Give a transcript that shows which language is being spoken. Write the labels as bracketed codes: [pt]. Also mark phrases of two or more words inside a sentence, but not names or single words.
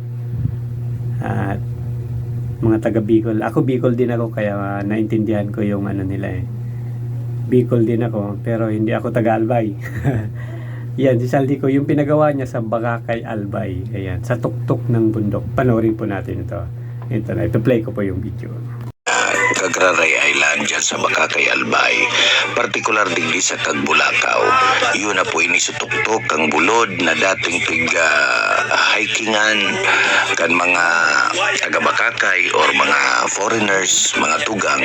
[tl] At mga taga Bicol, ako Bicol din ako, kaya naintindihan ko yung nila eh. Bicol din ako, pero hindi ako taga Albay. Yan, si Saldico, yung pinagawa niya sa Bagakay, Albay. Ayan, sa tuktok ng bundok. Panoorin po natin ito. Ito na, ito play ko po yung video. [bik] Cagraray Island dyan sa Bakakay, Albay, partikular digdi sa Tagbulakaw. Yun na po inisutuktok ang bulod na dating hikingan kan mga taga Bakakay or mga foreigners, mga tugang.